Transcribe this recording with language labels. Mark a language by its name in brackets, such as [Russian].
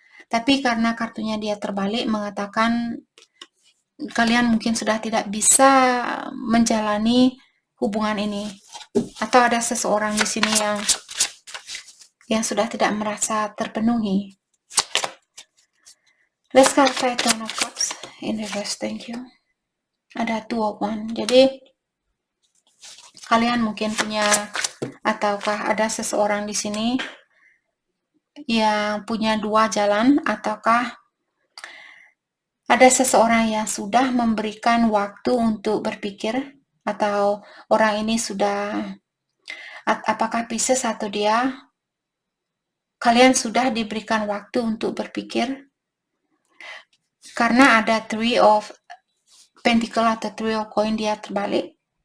[Indonesian] Tapi karena kartunya dia terbalik mengatakan kalian mungkin sudah tidak bisa menjalani hubungan ini, atau ada seseorang di sini yang sudah tidak merasa terpenuhi. [English] Let's clarify Ten of Cups in reverse. Thank you. Ada Two of Wands. [Indonesian] Jadi kalian mungkin punya, ataukah ada seseorang di sini yang punya dua jalan, ataukah ada seseorang yang sudah memberikan waktu untuk berpikir, atau orang ini sudah, apakah Pisces atau dia, kalian sudah diberikan waktu untuk berpikir, karena ada Three of Pentacle atau Three of Coin dia terbalik.